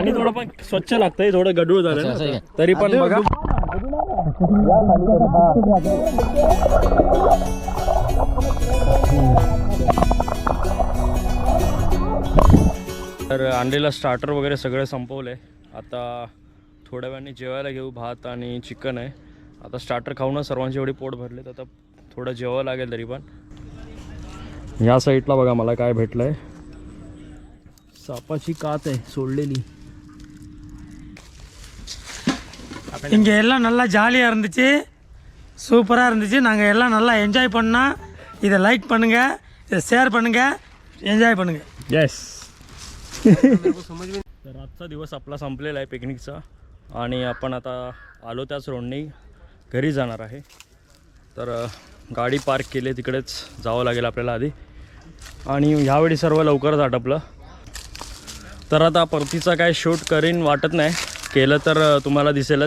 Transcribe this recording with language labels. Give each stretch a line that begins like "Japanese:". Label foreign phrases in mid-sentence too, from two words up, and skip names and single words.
Marathi: पाणी थोडं पण स्वच्छ लागतंय, थोडं गडूळ झालं ना. तरी पण बघा तर आणलेलं स्टार्टर वगैरे सगळं संपवलं आहे. आता थोड्या वेळाने जेवायला घेऊ. भात आणि चिकन आहे. आता स्टार्टर खाऊनच सर्वांची एवढी पोट भरलेत. आता थोडं जेवावं लागेल. तरी पण ह्या साईडला बघा मला काय भेटलं आहे. सापाची कात आहे सोडलेली.
Tamil: இங்கே எல்லாம் நல்லா ஜாலியாக இருந்துச்சு, சூப்பராக இருந்துச்சு. நாங்கள் எல்லாம் நல்லா என்ஜாய் பண்ணோம். இதை லைக் பண்ணுங்கள், இதை ஷேர் பண்ணுங்கள், एन्जॉय பண்ணுங்கள்.
Marathi: येस. तर आजचा दिवस आपला संपलेला आहे पिकनिकचा. आणि आपण आता आलो त्याच रोडनी घरी जाणार आहे. तर गाडी पार्क केली, तिकडेच जावं लागेल आपल्याला आधी. आणि ह्यावेळी सर्व लवकरच आटपलं. तर आता परतीचा काय शूट करीन वाटत नाही, केलं तर तुम्हाला दिसेलच.